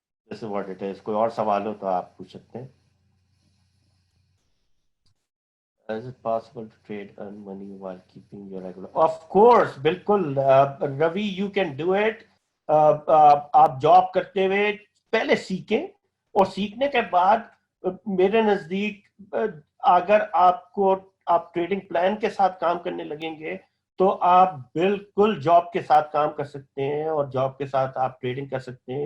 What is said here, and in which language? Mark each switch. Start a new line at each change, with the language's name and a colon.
Urdu: جیسے what it is, کوئی اور سوال ہو تو آپ پوچھ سکتے ہیں.
English: Is it possible to trade earn money while keeping your regular? Of course, بالکل Ravi, you can do it.
Urdu: آپ جاب کرتے ہوئے پہلے سیکھیں، اور سیکھنے کے بعد میرے نزدیک اگر آپ ٹریڈنگ پلان کے ساتھ کام کرنے لگیں گے تو آپ بالکل جاب کے ساتھ کام کر سکتے ہیں، اور جاب کے ساتھ آپ ٹریڈنگ کر سکتے ہیں.